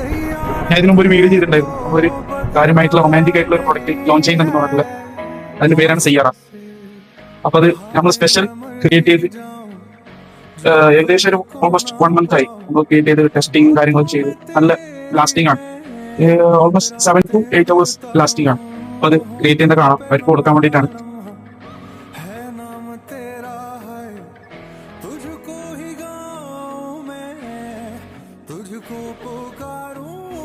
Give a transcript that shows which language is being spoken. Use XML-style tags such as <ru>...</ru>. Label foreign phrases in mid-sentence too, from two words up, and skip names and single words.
<ml>ഞാൻ ഇതിനു മുമ്പ് ഒരു വീഡിയോ ചെയ്തിട്ടുണ്ടായിരുന്നു, ഒരു കാര്യമായിട്ടുള്ള റൊമാൻറ്റിക് ആയിട്ടുള്ള ഒരു</ml> <en>product launch</en> <ml>ചെയ്യുന്നുണ്ടെന്ന് പറഞ്ഞിട്ടുള്ള, അതിന്റെ പേരാണ് സയ്യാറ. അപ്പൊ അത് നമ്മൾ</ml> <en>special create</en> <ml>ചെയ്ത് ഏകദേശം ഒരു</ml> <en>almost 1 month</en> <ml>ആയി നമ്മൾ ക്രിയേറ്റ് ചെയ്ത് ടെസ്റ്റിംഗ് കാര്യങ്ങളും ചെയ്ത് നല്ല ലാസ്റ്റിംഗ് ആണ്.</ml> <en>almost 7 to 8 hours lasting</en> <ml>ആണ്. അപ്പൊ അത് ക്രിയേറ്റ് ചെയ്യുന്ന കാണാം, അവർക്ക് കൊടുക്കാൻ വേണ്ടിയിട്ടാണ്.</ml> <hi>है नाम तेरा है, तुझको ही गाऊं मैं, तुझको पुकारूं</hi>